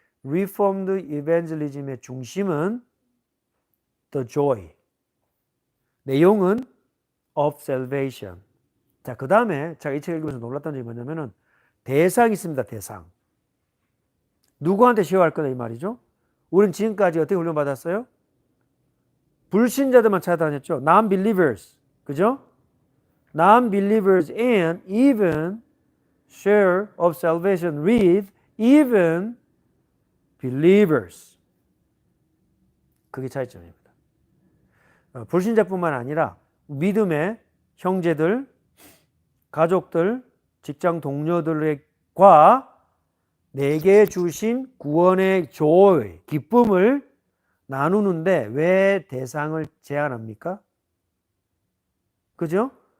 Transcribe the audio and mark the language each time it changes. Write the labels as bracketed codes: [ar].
[en] Reformed evangelism [ko] 의 중심은 [en] the joy. [ko] 내용은 [en] of salvation. [ko] 자, 그 다음에 제가 이 책 읽으면서 놀랐던 점이 뭐냐면은 대상이 있습니다. 대상. 누구한테 쉐어할 거다 이 말이죠. 우리는 지금까지 어떻게 훈련받았어요? 불신자들만 찾아다녔죠. [en] Non-believers. [ko] 그죠? [en] Non-believers and even share of salvation with even believers. [ko] 그게 차이점입니다. 불신자뿐만 아니라 믿음의 형제들, 가족들, 직장 동료들과 내게 주신 구원의 joy, 기쁨을 나누는데 왜 대상을 제한합니까? 그죠?